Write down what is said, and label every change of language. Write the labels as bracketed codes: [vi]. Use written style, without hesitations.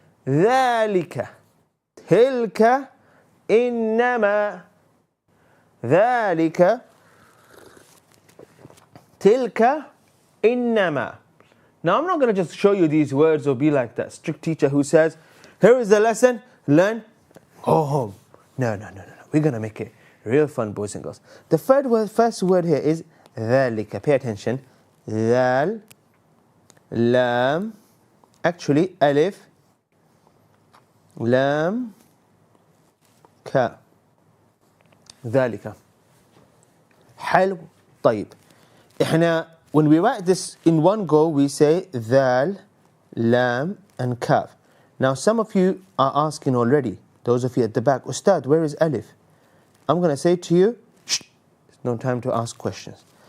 [ar] ذَلِكَ تِلْكَ إِنَّمَا ذَلِكَ تِلْكَ إِنَّمَا. [en] Now, I'm not going to just show you these words or be like that strict teacher who says, here is the lesson, learn, go home. No. We're going to make it real fun, boys and girls. The first word here is ذلك. Pay attention. [ar] ذال, لام, actually ألف, لام, كا. ذلك. حلو. طيب. [en] إحنا when we write this in one go, we say ذال, لام, and kaf. Now some of you are asking already, those of you at the back, Ustad, where is Alif? I'm going to say to you, shh, there's no time to ask questions.